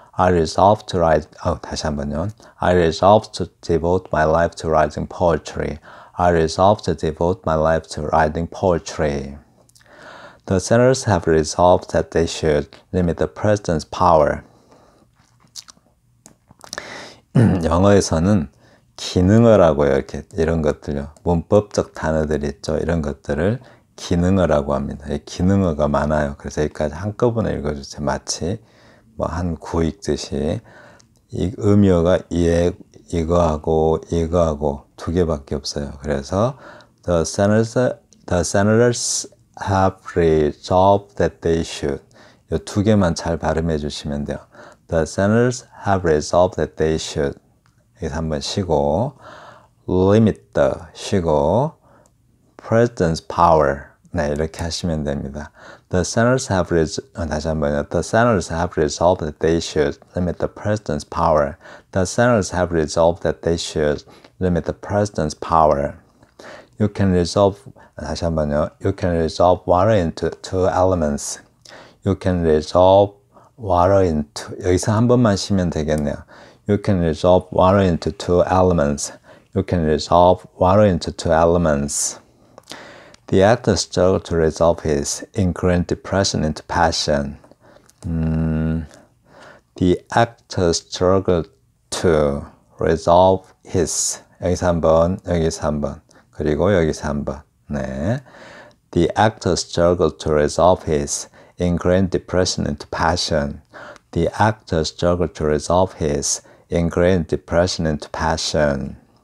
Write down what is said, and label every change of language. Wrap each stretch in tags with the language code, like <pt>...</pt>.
<en>I resolved to write</en> <ko>다시 한번요.</ko> <en>I resolved to devote my life to writing poetry. I resolved to devote my life to writing poetry. The senators have resolved that they should limit the president's power.</en> <ko>영어에서는 기능어라고요. 이렇게 이런 것들요. 문법적 단어들 있죠. 이런 것들을 기능어라고 합니다. 기능어가 많아요. 그래서 여기까지 한꺼번에 읽어주세요. 마치 뭐 한 구 읽듯이 이 의미어가 이거하고 두 개밖에 없어요. 그래서</ko> <en>the senators have resolved that they should</en> <ko>이 두 개만 잘 발음해 주시면 돼요.</ko> <en>The senators have resolved that they should.</en> <ko>여기서 한번 쉬고,</ko> <en>limit the</en> <ko>쉬고,</ko> <en>president's power.</en> <ko>네, 이렇게 하시면 됩니다.</ko> <en>The senators have</en> <ko>다시 한번요.</ko> <en>The senators have resolved that they should limit the president's power. The senators have resolved that they should limit the president's power. You can resolve</en> <ko>다시 한번요.</ko> <en>You can resolve water into two elements. You can resolve water into</en> <ko>여기서 한 번만 쉬면 되겠네요.</ko> <en>You can resolve water into two elements. You can resolve water into two elements. The actor struggled to resolve his incurrent depression into passion. The actor struggled to resolve his</en> <ko>여기서 한 번, 여기서 한 번, 그리고 여기서 한 번. 네.</ko> <en>The actor struggled to resolve his ingrained depression into passion. The actor struggled to resolve his ingrained depression into passion.</en>